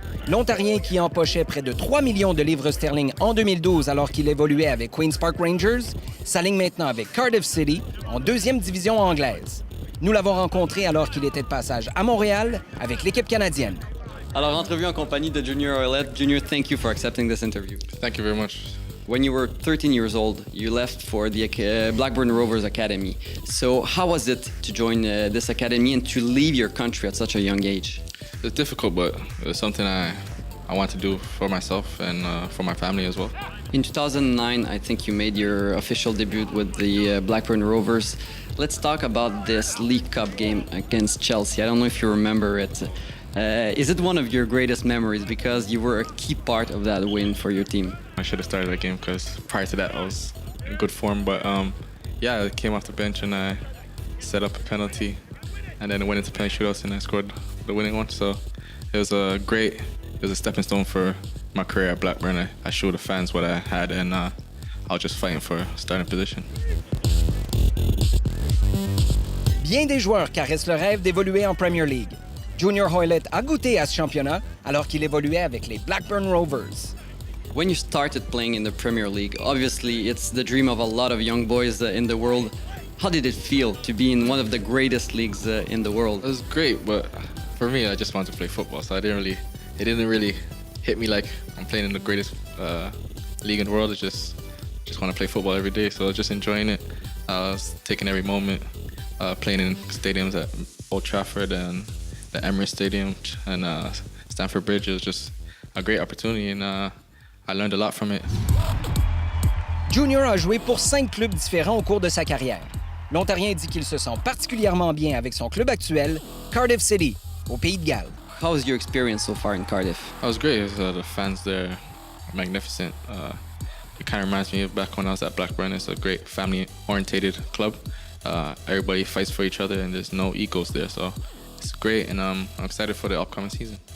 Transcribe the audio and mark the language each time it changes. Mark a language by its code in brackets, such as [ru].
[fr] L'Ontarien qui empochait près de 3 millions de livres sterling en 2012 alors qu'il évoluait avec Queen's Park Rangers, s'aligne maintenant avec Cardiff City en deuxième division anglaise. Nous l'avons rencontré alors qu'il était de passage à Montréal avec l'équipe canadienne. Alors, entrevue en compagnie de [en] Junior Hoilett. Junior, thank you for accepting this interview. Thank you very much. When you were 13 years old, you left for the Blackburn Rovers Academy. So how was it to join this academy and to leave your country at such a young age? It's difficult, but it's something I want to do for myself and for my family as well. In 2009, I think you made your official debut with the Blackburn Rovers. Let's talk about this League Cup game against Chelsea. I don't know if you remember it. Is it one of your greatest memories because you were a key part of that win for your team? I should have started that game because prior to that I was in good form, but yeah, I came off the bench and I set up a penalty and then it went into penalty shootouts and I scored the winning one. So it was a stepping stone for my career at Blackburn. I showed the fans what I had and I was just fighting for a starting position. [fr] Bien des joueurs caressent le rêve d'évoluer en Premier League. Junior Hoilett a goûté à ce championnat alors qu'il évoluait avec les Blackburn Rovers. [en] When you started playing in the Premier League, obviously it's the dream of a lot of young boys in the world. How did it feel to be in one of the greatest leagues in the world? It was great, but for me, I just wanted to play football, so it didn't really hit me like I'm playing in the greatest league in the world. It's just want to play football every day, so I was just enjoying it. I was taking every moment, playing in stadiums at Old Trafford and the Emirates Stadium and Stamford Bridge. It was just a great opportunity and I learned a lot from it. [fr] Junior a joué pour 5 clubs différents au cours de sa carrière. L'Ontarien dit qu'il se sent particulièrement bien avec son club actuel, Cardiff City, au Pays de Galles. [en] How was your experience so far in Cardiff? It was great. The fans there are magnificent. It kind of reminds me of back when I was at Blackburn. It's a great family-orientated club. Everybody fights for each other and there's no egos there, so it's great and I'm excited for the upcoming season.